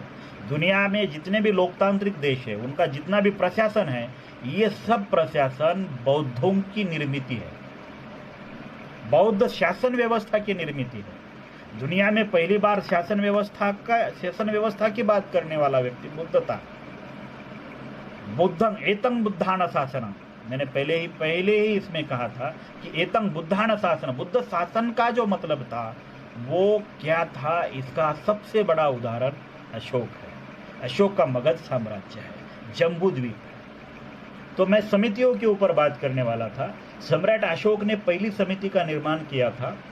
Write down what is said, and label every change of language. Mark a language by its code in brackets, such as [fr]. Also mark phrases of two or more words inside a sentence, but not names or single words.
[hi] दुनिया में जितने भी लोकतांत्रिक देश है, उनका जितना भी प्रशासन है, ये सब प्रशासन बौद्धों की निर्मित है, बौद्ध शासन व्यवस्था की निर्मित है। दुनिया में पहली बार शासन व्यवस्था की बात करने वाला व्यक्ति बुद्ध था। [pi] बुद्धं एतं बुद्धान शासनम, [hi] मैंने पहले ही इसमें कहा था कि [pi] एतं बुद्धान शासन, [hi] बुद्ध शासन का जो मतलब था वो क्या था, इसका सबसे बड़ा उदाहरण अशोक है। अशोक का मगध साम्राज्य है, जम्बूद्वीप। तो मैं समितियों के ऊपर बात करने वाला था। सम्राट अशोक ने पहली समिति का निर्माण किया था।